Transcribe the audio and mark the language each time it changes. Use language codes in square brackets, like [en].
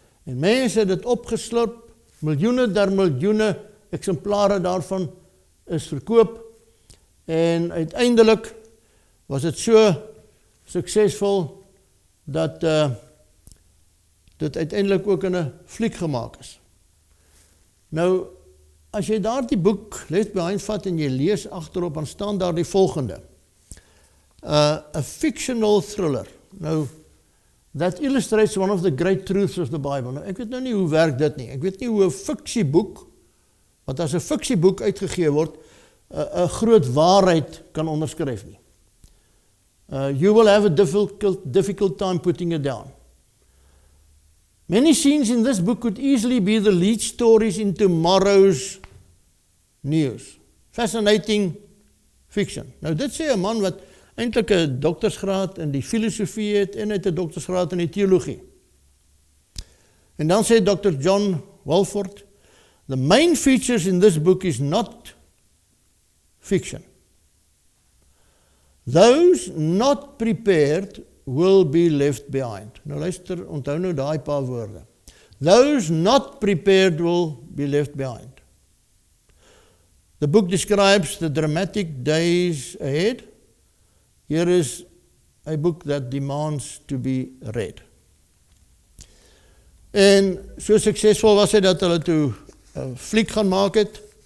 [af] En mense het dit opgeslurp, miljoene der miljoene eksemplare daarvan is verkoop, en uiteindelik was dit so suksesvol dat dit uiteindelik ook in 'n fliek gemaak is. Nou, as jy daardie boek Left Behind vat en jy lees agterop, dan staan daar die volgende. [en] A fictional thriller. Nou, that illustrates one of the great truths of the Bible. [af] Nou, ek weet nou nie hoe werk dit nie. Ek weet nie hoe 'n fiksieboek, wat as 'n fiksieboek uitgegee word, 'n groot waarheid kan onderskryf nie. [en] You will have a difficult time putting it down. Many scenes in this book could easily be the lead stories in tomorrow's news. Fascinating fiction. [af] Nou dit sê 'n man wat eintlik 'n doktorsgraad in die filosofie het en het 'n doktorsgraad in die teologie. En dan sê Dr. [en] John Walford, the main features in this book is not fiction. Those not prepared will be left behind. [af] Nou luister, onthou nou daai paar woorde. [en] Those not prepared will be left behind. The book describes the dramatic days ahead. Here is a book that demands to be read. [af] En so suksesvol was hy dat hulle toe 'n fliek gaan maak het.